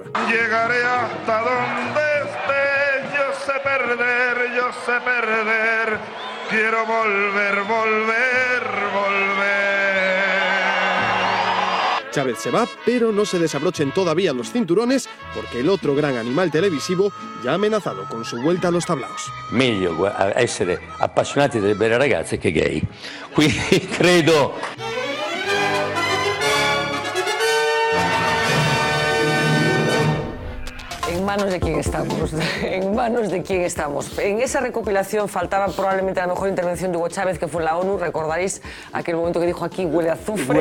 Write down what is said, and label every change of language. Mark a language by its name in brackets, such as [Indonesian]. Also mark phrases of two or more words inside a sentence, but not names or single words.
[Spanish] Llegaré hasta donde esté, yo sé perder, yo sé perder. Quiero volver, volver, volver. Chávez se va, pero no se desabrochen todavía los cinturones porque el otro gran animal televisivo ya ha amenazado con su vuelta a los tablaos. [Italian] Meglio essere appassionati delle belle ragazze che gay. Quindi credo... [Spanish] ¿En manos de quién estamos? ¿En manos de quién estamos? En esa recopilación faltaba probablemente la mejor intervención de Hugo Chávez, que fue en la ONU. Recordaréis aquel momento que dijo aquí huele a azufre.